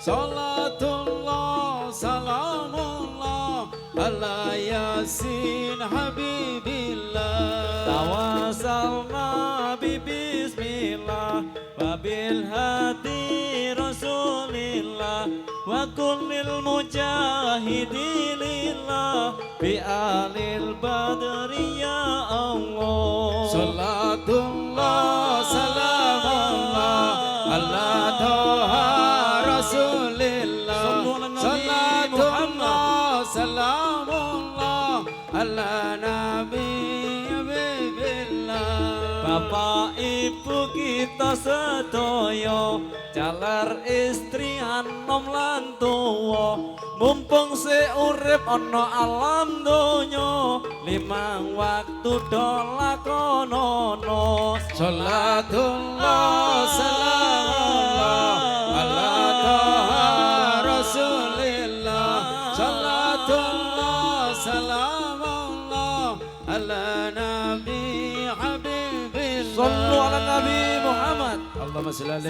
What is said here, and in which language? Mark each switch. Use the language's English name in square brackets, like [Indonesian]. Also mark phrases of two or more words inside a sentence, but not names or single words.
[Arabic] صلاة الله سلام الله على يس حبيب الله توسلنا ببسم الله وبالهادي رسول الله وكل مجاهد لله بأهل البدر يا الله صلاة الله سلام الله على طه رسول الله صلاة الله سلام الله على نبي حبيب الله [Javanese] Bapak Ibu kita sedaya jalar istri anom lan tuwa mumpung urip ana alam donya limang waktu do lakonono [Arabic] صلاة الله سلام الله على طه رسول الله صلاة الله سلام الله على نبي حبيب الله صلوا على النبي محمد اللهم صل عليه